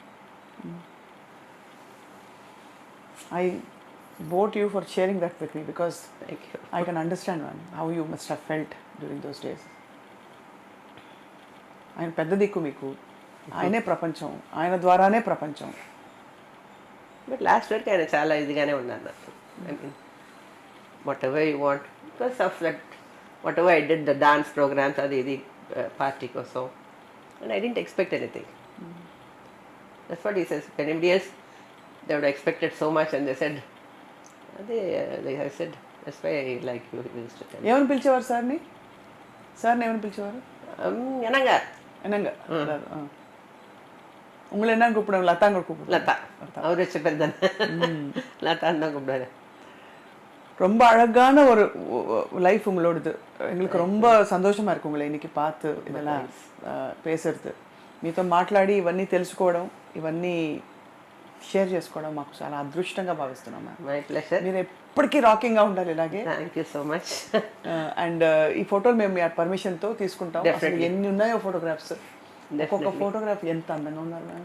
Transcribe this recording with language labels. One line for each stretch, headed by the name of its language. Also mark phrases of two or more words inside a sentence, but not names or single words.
English: I vote you for sharing that with me because Thank you. I can understand how you must have felt during those days.
Telugu: ఆయన పెద్ద దిక్కు మీకు, ఆయనే ప్రపంచం, ఆయన ద్వారానే ప్రపంచం. బట్ లాస్ట్ వరకు ఆయన చాలా ఇదిగానే ఉన్నారు నాకు.
English: I mean whatever you want, because of that whatever I did the dance programs,
Telugu: అది ఇది పార్టీ కోసం,
English: and I don't expect anything. that's what he says. anybody else they would have expected so much and they said, I said, that's why I like you.
Telugu: ఏమని పిలిచేవారు సార్ని? సార్ని ఏమని పిలిచేవారు?
Tamil: என்னங்க உங்களை என்ன கூப்பிடுவாங்க? லதாங்க கூப்பிடுவாங்க. லதா, அவர் வச்ச பேர் தானே, லதான்னு தான் கூப்பிடுவாரு. ரொம்ப அழகான ஒரு லைஃப் உங்களோடது. எங்களுக்கு ரொம்ப சந்தோஷமா இருக்கு உங்களை இன்னைக்கு பார்த்து, இதெல்லாம் பேசுறது,
Telugu: మీతో మాట్లాడి ఇవన్నీ తెలుసుకోవడం, ఇవన్నీ షేర్ చేసుకోవడం మాకు చాలా అదృష్టంగా భావిస్తున్నాం మ్యామ్.
English: my pleasure.
Telugu: మీరు ఎప్పటికీ రాకింగ్గా ఉండాలి ఇలాగే.
English: thank you so much.
Telugu: అండ్ ఈ ఫోటోలు మేము మీ పర్మిషన్తో తీసుకుంటాం. అసలు ఎన్ని ఉన్నాయో ఫోటోగ్రాఫ్స్, ఒక్కొక్క ఫోటోగ్రాఫ్ ఎంత అందంగా ఉన్నారు మ్యామ్.